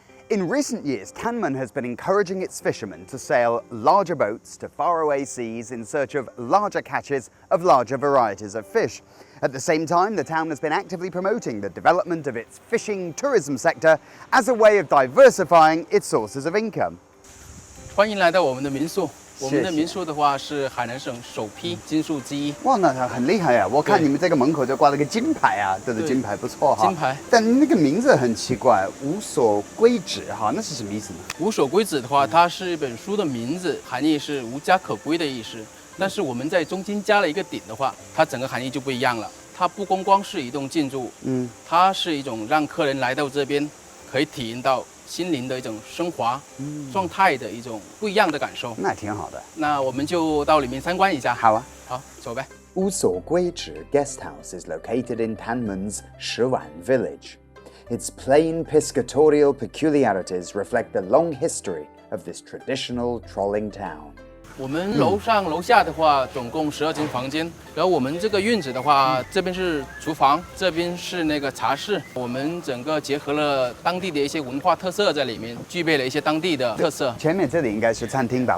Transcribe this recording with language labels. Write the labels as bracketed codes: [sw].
[en] In recent years, Tanman has been encouraging its fishermen to sail larger boats to faraway seas in search of larger catches of larger varieties of fish. At the same time, the town has been actively promoting the development of its fishing tourism sector as a way of diversifying its sources of income. [zh] 欢迎来到我们的民宿。我们的民宿的话是海南省首批金宿之一。哇，那很厉害啊！我看你们这个门口就挂了个金牌啊，这个金牌不错哈。金牌。但那个名字很奇怪，无所归止哈，那是什么意思呢？无所归止的话，它是一本书的名字，含义是无家可归的意思。但是我们在中间加了一个顶的话，它整个含义就不一样了。它不光是一栋建筑，它是一种让客人来到这边可以体验到 心灵的一种升华状态的一种不一样的感受，那挺好的。那我们就到里面参观一下。好啊，好，走呗。 [en] Usogweizhi Guest House is located in Tanman's Shiwan village. Its plain piscatorial peculiarities reflect the long history of this traditional trolling town. [zh] 我们楼上楼下的话，总共12间房间。然后我们这个院子的话，这边是厨房，这边是那个茶室。我们整个结合了当地的一些文化特色在里面，具备了一些当地的特色。前面这里应该是餐厅吧？